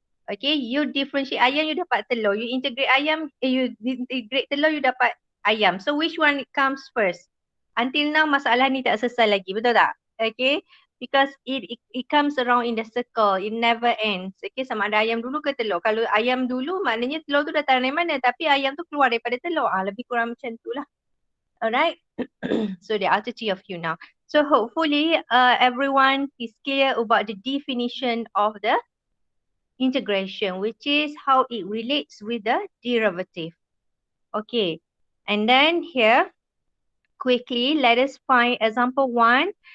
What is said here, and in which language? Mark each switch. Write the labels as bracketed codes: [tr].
[en] Okay, you differentiate ayam, you [ms] dapat telur. [en] You integrate ayam, you integrate telur, you [ms] dapat ayam. [en] So which one comes first? Until now [ms] masalah ni tak selesai lagi, betul tak? [en] Okay, because it comes around in the circle, it never ends. [ms] Okay, sama ada ayam dulu ke telur. Kalau ayam dulu, maknanya telur tu datang dari mana? Tapi ayam tu keluar daripada telur. Lebih kurang macam tu lah. [en] Alright, so there are 30 of you now. So hopefully everyone is clear about the definition of the integration, which is how it relates with the derivative. Okay, and then here, quickly, let us find example 1.